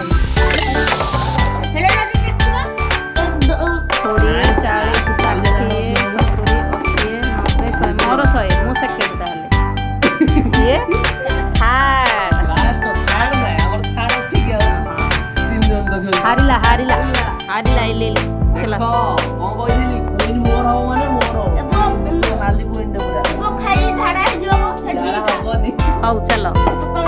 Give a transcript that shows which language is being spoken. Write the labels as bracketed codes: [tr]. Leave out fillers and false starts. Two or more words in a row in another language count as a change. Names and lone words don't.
[or] ହେଲେ ନା ଦେଖିବା 20 40 60 70 80 90 100 ମୋର 100 ମୁଁ ସେକେଣ୍ଡ ତାହେଲେ [hi] ये हार [or] ଲାଷ୍ଟ ଥାର୍ଡ ନା ଆମର ଥାର୍ଡ ଅଛି କି ଆଉ ତିନ ଜଣ ତ ଖେଳୁ ହାରିଲା ହାରିଲା ହାରିଲା ଲେ ଲେ ଚାଲ କଣ କହିଥିଲି କୁଇନ ମୋର ହବ ମାନେ ମୋର ହବ ନାଲି କୁଇନ ଟା ପୁରା ଖାଇ ଝାଡା ହେଇଯିବ ଝାଡା ହବନି ହଉ ଚलो